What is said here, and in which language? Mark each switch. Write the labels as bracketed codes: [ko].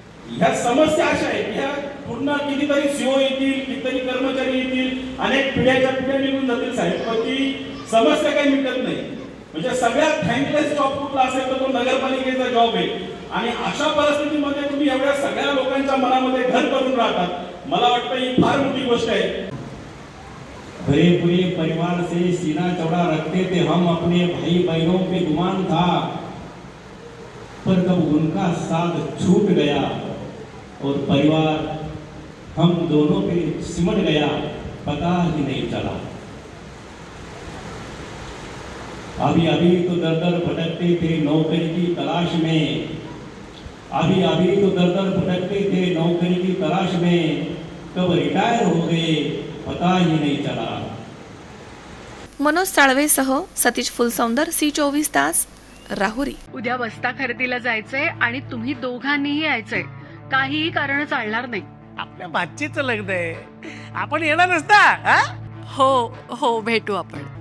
[mr] ह्या समस्या अशा आहेत, ह्या पूर्ण कितीतरी सीओ येतील, कितीतरी कर्मचारी येतील, अनेक पिढ्याच्या पिढ्या निघून जातील साहेब, पण ती समस्या काही मिटत नाही. म्हणजे सगळ्यात थँकलेस जॉब कुठला असेल तर तो नगरपालिकेचा जॉब आहे. आणि अशा परिस्थितीमध्ये तुम्ही एवढ्या सगळ्या लोकांच्या मनामध्ये घर करून राहतात. मला वाटतं ही फार मोठी गोष्ट आहे. [hi] भरे पूरे परिवार से सीना चौड़ा रखते थे हम, अपने भाई बहनों पे गुमान था, पर कब उनका साथ छूट गया और परिवार हम दोनों पे सिमट गया, पता ही नहीं चला. अभी अभी तो दर दर भटकते थे नौकरी की तलाश में, अभी अभी तो दर दर भटकते थे नौकरी की तलाश में, कब रिटायर हो गए पता ही नहीं चला. [mr] मनोज साळवेसह सतीश फुलसौंदर, C24 तास, राहुरी. उद्या बस्ता खरेदीला जायचंय आणि तुम्ही दोघांनीही यायचंय. काहीही कारण चालणार नाही. आपल्या बातचीचं लग्न आहे, आपण येणार नसता. हो हो, भेटू आपण.